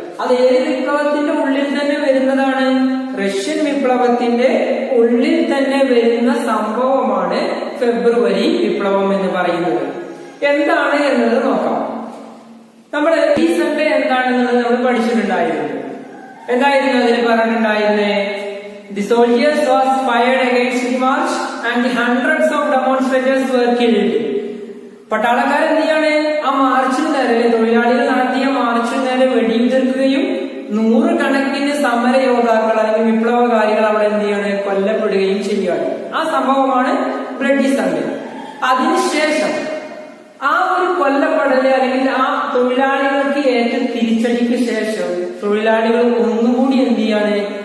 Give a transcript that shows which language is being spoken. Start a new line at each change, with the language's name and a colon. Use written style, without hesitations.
Malayalam: അത് ഏത് വിപ്ലവത്തിന്റെ ഉള്ളിൽ തന്നെ വരുന്നതാണ്? റഷ്യൻ വിപ്ലവത്തിന്റെ ഉള്ളിൽ തന്നെ വരുന്ന സംഭവമാണ് ഫെബ്രുവരി വിപ്ലവം എന്ന് പറയുന്നത്. എന്താണ് എന്നത് നോക്കാം. നമ്മൾ ഈ സൺഡേ എന്താണെന്നുള്ളത് നമ്മൾ പഠിച്ചിട്ടുണ്ടായിരുന്നു. എന്തായിരുന്നു അതിന് പറഞ്ഞിട്ടുണ്ടായിരുന്നേ?
English: The soldiers was fired against the march and the hundreds of demonstrators were killed.
Malayalam: പട്ടാളക്കാർ എന്ത് ചെയ്യാണ്? ആ മാർച്ചിന് നേരെ, തൊഴിലാളികൾ നടത്തിയ മാർച്ചിന് നേരെ വെടിയുതിർക്കുകയും 100 കണക്കിന് സമര യോദ്ധാക്കൾ അല്ലെങ്കിൽ വിപ്ലവകാരികൾ അവിടെ എന്ത് ചെയ്യാണ്? കൊല്ലപ്പെടുകയും ചെയ്യുകയാണ്. ആ സംഭവമാണ് ബ്ലഡി സൺഡേ. അതിനുശേഷം ആ ഒരു കൊല്ലപ്പെടല് അല്ലെങ്കിൽ ആ തൊഴിലാളികൾക്ക് ഏറ്റ തിരിച്ചടിക്ക് ശേഷം തൊഴിലാളികൾ ഒന്നുകൂടി എന്ത് ചെയ്യാണ്?